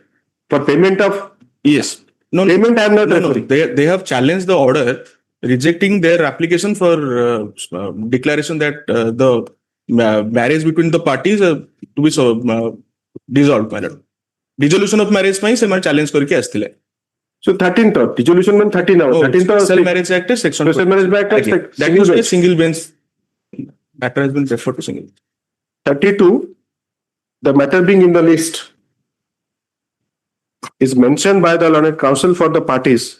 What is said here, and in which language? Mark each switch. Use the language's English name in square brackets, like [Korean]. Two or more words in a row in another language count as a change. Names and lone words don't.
[English] For payment of Yes. No, payment, I am not no, no. referring. They have challenged the order, rejecting their application for declaration that the marriage between the parties to be dissolved. Madam. Dissolution of marriage [Odia] ପାଇଁ ସେମାନେ challenge କରିକି ଆସିଥିଲେ. [English] So 13th, dissolution means 13 hours. 13th, Special Marriage Act section. Special Marriage Act That single is a bench. single bench. Matter has been referred to single. 32, the matter being in the list is mentioned by the learned counsel for the parties.